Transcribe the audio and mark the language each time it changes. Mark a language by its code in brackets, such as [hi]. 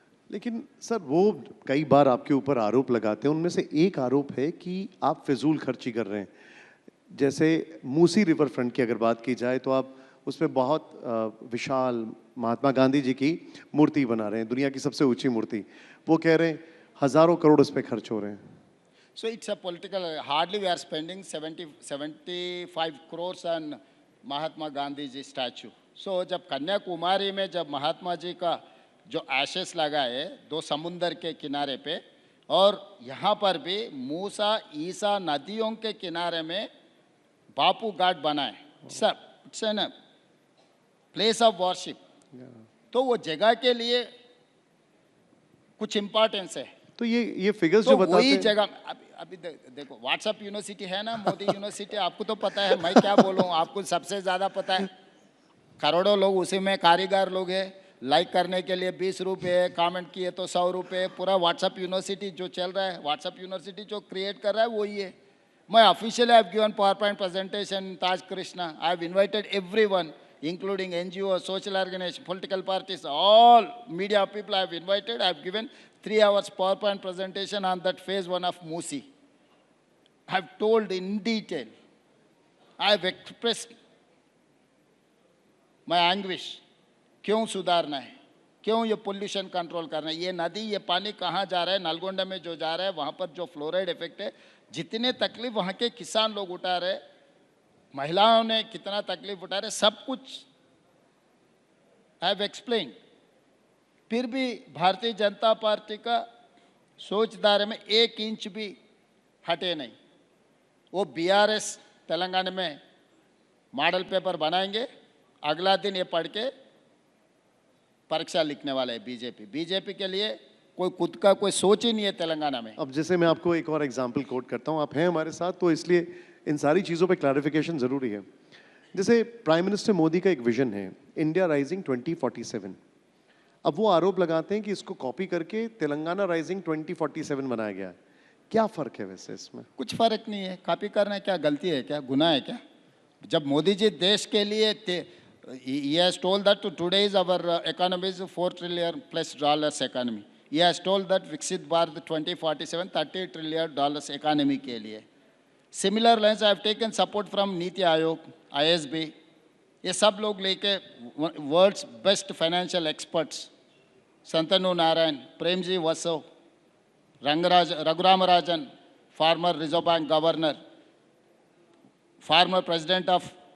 [hi] लेकिन सर वो कई बार आपके ऊपर आरोप लगाते हैं, उनमें से एक आरोप है कि आप फिजूल खर्ची कर रहे हैं। जैसे मूसी रिवर फ्रंट की अगर बात की जाए तो आप उसमें बहुत विशाल महात्मा गांधी जी की मूर्ति बना रहे हैं, दुनिया की सबसे ऊंची मूर्ति। वो कह रहे हैं हजारों करोड़ उस पर खर्च हो रहे हैं। [en] So it's a political, hardly we are spending 75 crores on Mahatma Gandhi ji statue. [hi] सो जब कन्याकुमारी में जब महात्मा जी का जो एशेस लगा है दो समुंदर के किनारे पे, और यहाँ पर भी मूसा ईसा नदियों के किनारे में बापू घाट बना है, [en] It's an place of worship. [hi] तो वो जगह के लिए कुछ इम्पोर्टेंस है। तो ये फिगर्स तो जो बताते वही हैं, जगह अभी देखो व्हाट्सएप यूनिवर्सिटी है ना, मोदी यूनिवर्सिटी, आपको तो पता है, मैं क्या बोलूँ, आपको सबसे ज़्यादा पता है। करोड़ों लोग उसी में कारीगर लोग हैं, लाइक करने के लिए 20 रुपये, कमेंट किए तो 100 रुपये। पूरा व्हाट्सएप यूनिवर्सिटी जो चल रहा है, व्हाट्सएप यूनिवर्सिटी जो क्रिएट कर रहा है वही है। [en] मैं officially I have given PowerPoint presentation Taj Krishna, I have invited everyone including NGO, social organization, political parties, all media people I have invited. I have given 3 hours PowerPoint presentation on that phase 1 of Musi. I have told in detail. I have expressed my anguish. [hi] क्यों सुधारना है, क्यों ये pollution control करना है, ये नदी ये पानी कहाँ जा रहा है, नलगोंडा में जो जा रहा है वहाँ पर जो फ्लोराइड इफेक्ट है, जितने तकलीफ वहाँ के किसान लोग उठा रहे, महिलाओं ने कितना तकलीफ उठा रहे, सब कुछ [en] I have explain. [hi] फिर भी भारतीय जनता पार्टी का सोचदार में 1 इंच भी हटे नहीं। वो बीआरएस तेलंगाना में मॉडल पेपर बनाएंगे, अगला दिन ये पढ़ के परीक्षा लिखने वाले है बीजेपी के लिए कोई खुद का कोई सोच ही नहीं है तेलंगाना में। अब जैसे मैं आपको एक और एग्जांपल कोट करता हूं, आप हैं हमारे साथ तो इसलिए इन सारी चीज़ों पे क्लैरिफिकेशन ज़रूरी है। जैसे प्राइम मिनिस्टर मोदी का एक विजन है इंडिया राइजिंग 2047। अब वो आरोप लगाते हैं कि इसको कॉपी करके तेलंगाना राइजिंग 2047 बनाया गया है। क्या फ़र्क है वैसे इसमें? कुछ फ़र्क नहीं है। कॉपी करना क्या गलती है, क्या गुनाह है क्या? जब मोदी जी देश के लिए [en] he has told that today is our economy is $4 trillion plus economy. He has told that Viksit Bharat 2047 $30 trillion economy [hi] के लिए। [en] Similar lines I have taken support from Niti Aayog, ISB, [hi] ये सब लोग लेके [en] world's best financial experts Shantanu Narayan, Premji Vasav, Raghuram Rajan, former Reserve Bank governor, former president of